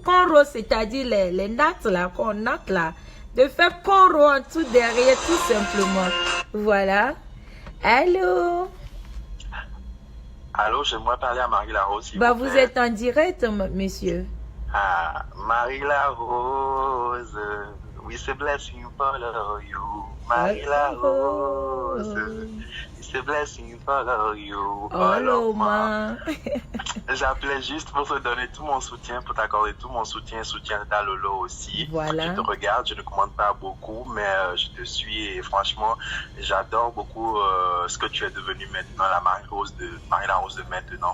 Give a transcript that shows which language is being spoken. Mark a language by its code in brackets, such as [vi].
[fr] Conro, c'est-à-dire les nattes là, qu'on natte là. De faire Conro en tout derrière, tout simplement. Voilà. Allô? Allô, j'aimerais parler à Marie Larose. Bah, vous êtes en direct, monsieur. Ah, Marie Larose. [en] We say blessing follow you. Marie Larose. We say blessing follow you. Hello, ma. [fr] J'appelais juste pour te donner tout mon soutien, pour t'accorder tout mon soutien de ta Lolo aussi. Voilà. Je te regarde, je ne commande pas beaucoup, mais je te suis et franchement, j'adore beaucoup ce que tu es devenu maintenant, la Marie Larose de maintenant.